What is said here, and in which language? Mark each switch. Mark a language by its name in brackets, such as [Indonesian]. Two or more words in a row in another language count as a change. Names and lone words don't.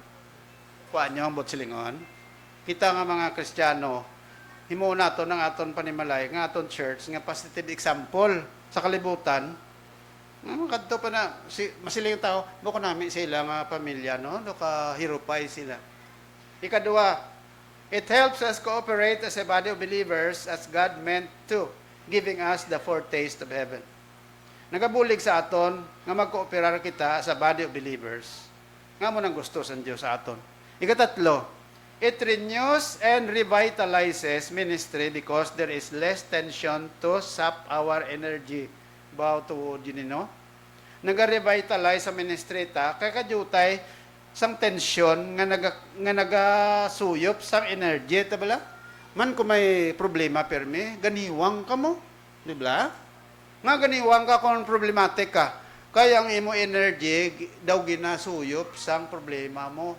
[Hiligaynon] Kuhaan niyo ang botsilingon. Kita nga mga Kristiyano, himo nato ng aton panimalay, nga aton church, nga positive example sa kalibutan, nga kadto pa na, masiling tao, buko namin sila nga pamilya, no? Hirupay sila. Ikadua, [English] it helps us cooperate as a body of believers as God meant to, giving us the foretaste of heaven. [Hiligaynon] Nagabulig sa aton, nga magkooperar kita sa [English] body of believers. [Hiligaynon] Nga mo nang gusto sa Diyos sa aton. Ikatatlo, [English] it renews and revitalizes ministry because there is less tension to sap our energy. [Hiligaynon] Baw tuod yun, no? Naga-revitalize sa ministry ta, kaya kadyutay sang tensyon nga nagasuyop sang energy, tabala? Man kung may problema permi, ganiwang ka mo, di ba? Nga ganiwang ka kung problematic ka, kaya ang imo energy daw ginasuyop sang problema mo.